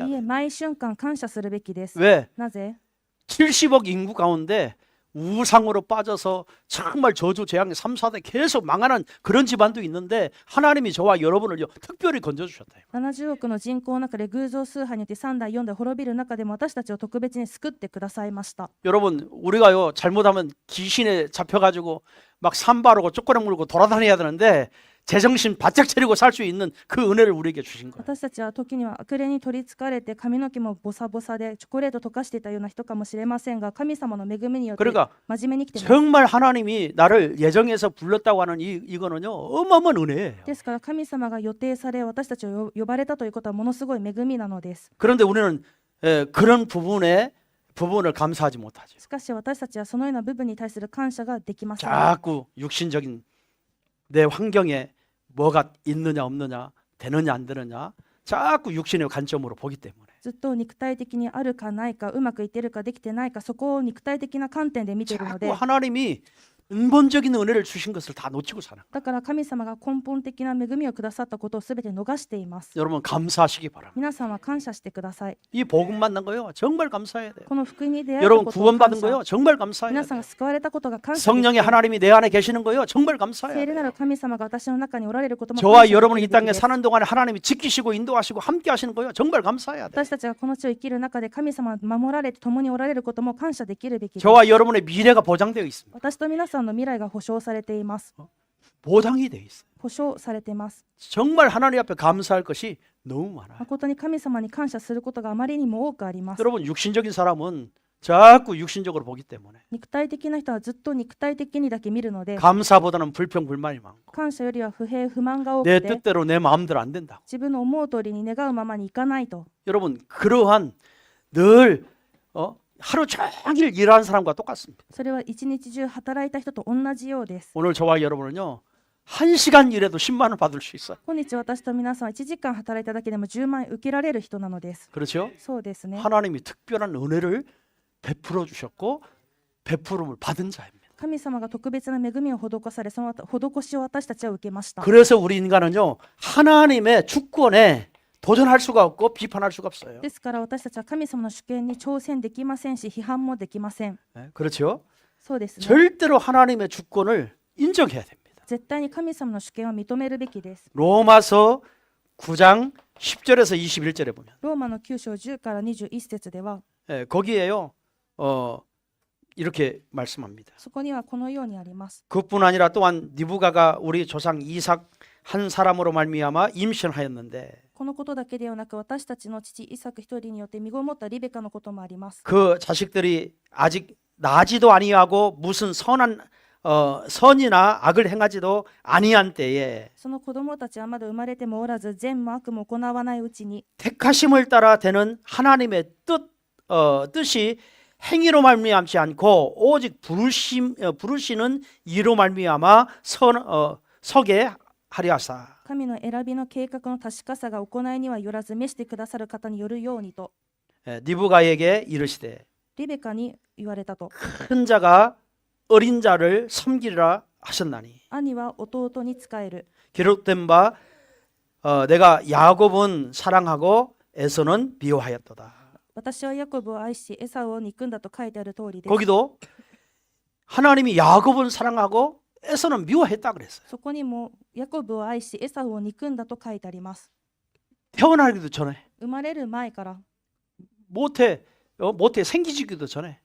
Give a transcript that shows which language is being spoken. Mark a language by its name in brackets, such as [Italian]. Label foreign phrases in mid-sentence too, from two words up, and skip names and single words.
[Japanese] い [Korean] 돼요. [Japanese] え、毎瞬間感謝するべきです。 [Korean] 왜? [Japanese] なぜ？ [Korean] 70억 인구 가운데 우상으로 빠져서 정말 저주재앙의 3, 4대 계속 망하는 그런 집안도 있는데 하나님이 저와 여러분을 특별히 건져주셨다. [Japanese] 70 億の人口の中で偶像崇拝によって3代4代滅びる中でも私たちを特別に救ってくださいました。 [Korean] 여러분 우리가요 잘못하면 귀신에 잡혀가지고 막 산바르고 쪼꼬랑 물고 돌아다녀야 되는데 제정신 바짝 차리고 살 수 있는 그 은혜를 우리에게 주신 거예요. [Japanese] 私たちは時には悪霊に取りつかれて髪の毛もボサボサでチョコレート溶かしていたような人かもしれませんが、神様の恵みによって [Korean] 그러니까 [Japanese] 真面目に生きています。 [Korean] 정말 하나님이 나를 예정해서 불렀다고 하는 이거는요 어마어마한 은혜예요. [Japanese] ですから神様が予定され私たちを呼ばれたということはものすごい恵みなのです。 [Korean] 그런데 우리는 그런 부분을 감사하지 못하죠. [Japanese] しかし私たちはそのような部分に対する感謝ができません。 [Korean] 자꾸 육신적인 내 환경에 뭐가 있느냐 없느냐 되느냐 안 되느냐 자꾸 육신의 관점으로 보기 때문에 [Japanese] ずっと肉体的にあるかないか、うまくいってるかできてないか、そこを肉体的な観点で見ているので、 [Korean] 자꾸 하나님이 근본적인 은혜를 주신 것을 다 놓치고 사는 거예요. [Japanese] だから神様が根本的な恵みをくださったことをすべて逃しています。 [Korean] 여러분 감사하시기 바랍니다. [Japanese] 皆さんは感謝してください。 [Korean] 이 복음 만난 거요 정말 감사해야 돼요. [Japanese] この福音に出会えた [Korean] 여러분 [Japanese] ことを感 [Korean] 구원받은 [Japanese] 謝。 [Korean] 거요 정말 감사해야 [Japanese] 皆さん [Korean] 돼요. [Japanese] が救われたことが感謝でき [Korean] 성령의 하나님이 내 안에 계시는 거요 정말 감사해야 [Japanese] 聖霊 [Korean] 돼요. [Japanese] なる神様が私の中におられることも [Korean] 저와 [Japanese] 感謝 [Korean] 여러분이 이 [Japanese] できるべ [Korean] 땅에 [Japanese] きです。 [Korean] 사는 동안에 하나님이 지키시고 인도하시고 함께 하시는 거요 정말 감사해야 돼요. [Japanese] 私たちがこの地を生きる中で神様が守られて共におられることも感謝できるべきです。 [Korean] 저와 여러분의 미래가 보장되어 있습니다. [Japanese] 私と皆さんの未来が保証されています。 [Korean] 보장이 되어 있어요. [Japanese] 保証されています。 [Korean] 정말 하나님 앞에 감사할 것이 너무 많아요. [Japanese] 誠に神様に感謝することがあまりにも多くあります。 [Korean] 여러분 육신적인 사람은 자꾸 육신적으로 보기 때문에 [Japanese] 肉体的な人はずっと肉体的にだけ見るので、 [Korean] 감사보다는 불평 불만이 많고 [Japanese] 感謝よりは不平不満が多 [Korean] 내 [Japanese] くて、 [Korean] 뜻대로 내 마음대로 안 된다고. [Japanese] 自分の思う通りに願うままにいかないと。 [Korean] 여러분 그러한 늘 하루 종일 일하는 사람과 똑같습니다. [Japanese] それは一日中働いた人と同じようです。 [Korean] 오늘 저와 여러분은요 1시간 일해도 10만 원 받을 수 있어요. [Japanese] 今日私と皆さんは1時間働いただけでも10万円受けられる人なのです。 [Korean] 그렇죠? [Japanese] そうですね。 [Korean] 하나님이 특별한 은혜를 베풀어 주셨고 베풀음을 받은 자입니다. [Japanese] 神様が特別な恵みを施され、その施しを私たちは受けました。 [Korean] 그래서 우리 인간은요 하나님의 주권에 도전할 수가 없고 비판할 수가 없어요. [Japanese] ですから私たちは神様の主権に挑戦できませんし、批判もできません。 [Korean] 네, 그렇죠? [Japanese] そうですね。 [Korean] 절대로 하나님의 주권을 인정해야 됩니다. [Japanese] 絶対に神様の主権を認めるべきです。 [Korean] 로마서 9장 10절에서 21절에 보면 [Japanese] ローマの9章10から21節では、 [Korean] 거기에요 이렇게 말씀합니다. [Japanese] そこにはこのようにあります。 [Korean] 그뿐 아니라 또한 니부가가 우리 조상 이삭 한 사람으로 말미암아 임신하였는데 [Japanese] このことだけではなく、私たちの父イサク一人によって身ごもったリベカのこともあります。 [Korean] 그 자식들이 아직 나지도 아니하고 무슨 선이나 악을 행하지도 아니한 때에 [Japanese] その子供たちはまだ生まれてもおらず、善も悪も行わないうちに、 [Korean] 택하심을 따라 되는 하나님의 뜻이 행위로 말미암지 않고 오직 부르시는 이로 말미암아 서게 하려 하사. [Japanese] 神の選びの計画の確かさが行いにはよらず、召してくださる方によるようにと、 [Korean] 니브가에게 이르시되 [Japanese] リベカに言われたと。 [Korean] 큰 자가 어린 자를 섬기리라 하셨나니 [Japanese] 兄は弟に仕える。 [Korean] 기록된 바 내가 야곱은 사랑하고 에서는 미워하였도다. [Japanese] 私はヤコブを愛し、エサウを憎んだと書いてある通りです。 [Korean] 거기도 하나님이 야곱은 사랑하고 에서는 미워했다 그랬어요. [Japanese] そこにもヤコブを愛し、エサウを憎んだと書いてあります。 [Korean] 태어나기도 전에 [Japanese] 生まれる前から、 [Korean] 모태 생기지기도 전에